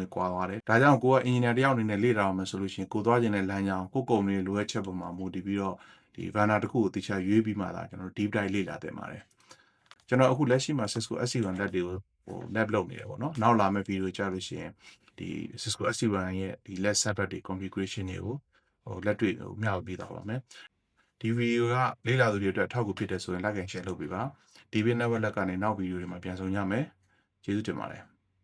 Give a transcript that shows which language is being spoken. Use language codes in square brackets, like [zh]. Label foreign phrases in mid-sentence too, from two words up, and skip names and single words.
[my] ကွာသွားတယ်ဒါကြောင့်ကိုက engineer တယောက်အနေနဲ့လေ့လာအောင်မယ်ဆိုလို့ရှိရင်ကိုသွားခြင်းတဲ့လမ်းကြောင်းကိုကုမ္ပဏီလိုအပ်ချက်ပေါ်မှာမူတည်ပြီးတော့ဒီ vendor တစ်ခုကိုတခြားရွေးပြီးမှသာကျွန်တော် [en] deep dive [my] လေ့လာသင်ပါတယ်ကျွန်တော်အခုလက်ရှိမှာ Cisco SC1 lab တွေကိုlab လုပ်နေတယ်ပေါ့နော်နောက်လာမယ့် video ကြလို့ရှိရင်ဒီ Cisco SC1 ရဲ့ဒီ [en] lab setup [my] တွေ configuration တွေကိုလက်တွေ့မျှဝေပေးသွားပါမယ်ဒီဗီဒီယိုကလေ့လာသူတွေအတွက်အထောက်အကူဖြစ်တယ်ဆိုရင် [en] like and share [my] လုပ်ပေးပါဒီဗီဒီယို network ကနေနောက်ဗီဒီယိုတွေမှာပြန်ဆုံကြမယ်ကျေးဇူးတင်ပါတယ်